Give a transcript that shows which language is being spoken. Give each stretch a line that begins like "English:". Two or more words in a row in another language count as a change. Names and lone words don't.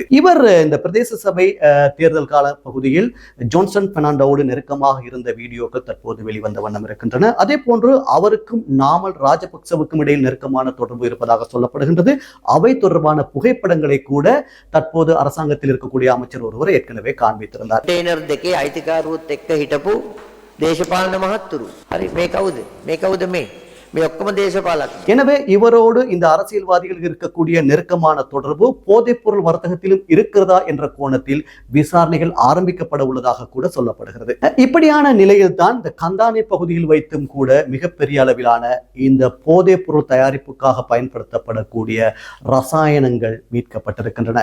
Tamil: இவர் இந்த பிரதேச சபை தேர்தல் கால பகுதியில் ஜோன்சன் பெர்னாண்டோடு நெருக்கமாக இருந்த வீடியோக்கள் தற்போது வெளிவந்த வண்ணம் இருக்கின்றன. அதே போன்று அவருக்கும் நாமல் ராஜபக்சவுக்கும் இடையில் நெருக்கமான தொடர்பு இருப்பதாக சொல்லப்படுகின்றது. அவை தொடர்பான புகைப்படங்களை கூட தற்போது அரசாங்கத்தில் இருக்கக்கூடிய அமைச்சர் ஒருவர் ஏற்கனவே காண்பித்திருந்தார்.
Sinhala: දෙකේ අයිතිකාරුවත් එක්ක හිටපු දේශපාලන මහත්තුරු. හරි මේ කවුද මේ ඔක්කොම දේශපාලඥයෝ.
Tamil: எனவே இவரோடு இந்த அரசியல்வாதிகள் இருக்கக்கூடிய நெருக்கமான தொடர்பு போதைப் பொருள் வர்த்தகத்திலும் இருக்கிறதா என்ற கோணத்தில் விசாரணைகள் ஆரம்பிக்கப்பட உள்ளதாக கூட சொல்லப்படுகிறது. இப்படியான நிலையில் தான் இந்த கந்தானை பகுதியில் வைத்தும் கூட மிகப்பெரிய அளவிலான இந்த போதைப் பொருள் தயாரிப்புக்காக பயன்படுத்தப்படக்கூடிய ரசாயனங்கள் மீட்கப்பட்டிருக்கின்றன.